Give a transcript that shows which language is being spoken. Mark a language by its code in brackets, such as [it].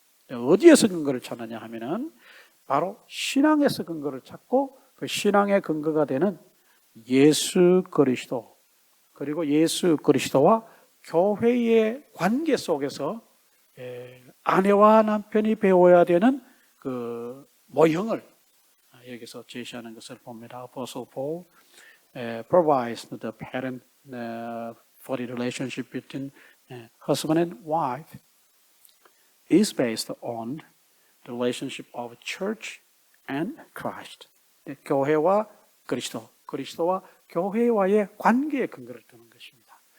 [ko] 어디에서 근거를 찾느냐 하면은 바로 신앙에서 근거를 찾고, 그 신앙의 근거가 되는 예수 그리스도, 그리고 예수 그리스도와 교회의 관계 속에서 아내와 남편이 배워야 되는 그 모형을 여기서 제시하는 것을 봅니다. [en] Apostle Paul provides the pattern for the relationship between husband and wife is based on the relationship of church and Christ. [ko] 교회와 그리스도, 그리스도와 교회와의 관계의 근거를 두는 것입니다.